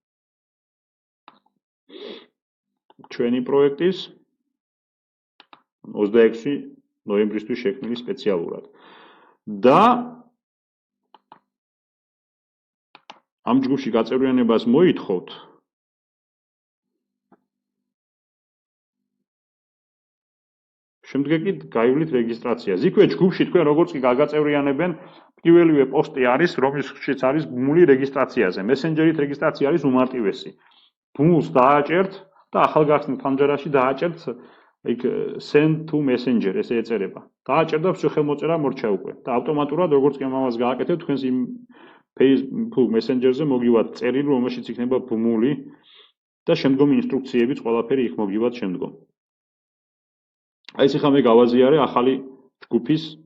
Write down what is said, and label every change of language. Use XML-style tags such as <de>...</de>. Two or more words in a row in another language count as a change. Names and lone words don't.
<ka>ჩვენი პროექტის 26 ნოემბრისთვის შექმნილი სპეციალურად და ამ ჯგუფში გაწევრიანებას მოითხოვთ შემდეგ კი გაივლით რეგისტრაციას იქვე ჯგუფში თქვენ როგორც კი გაგაწევრიანებენ პირველივე პოსტი არის რომელშიც არის ბუმული რეგისტრაციაზე მესენჯერით რეგისტრაცია არის უმარტივესი ბუმს დააჭერთ და ახალგახსნილ ფანჯარაში დააჭერთ იქ</ka> <en>send to messenger</en> <ka>ესე ეწერება დააჭერდა всё ხელმოწერა მორჩა უკვე და ავტომატურად როგორც კი ამას გააკეთებთ თქვენს იმ Facebook Messenger-ზე მოგივათ წერილი რომელშიც იქნება ბუმული და შემდგომი ინსტრუქციებიც ყველაფერი იქ მოგივათ შემდგომ აი ეს ხა მე გავაზიარე ახალი ჯგუფის</ka>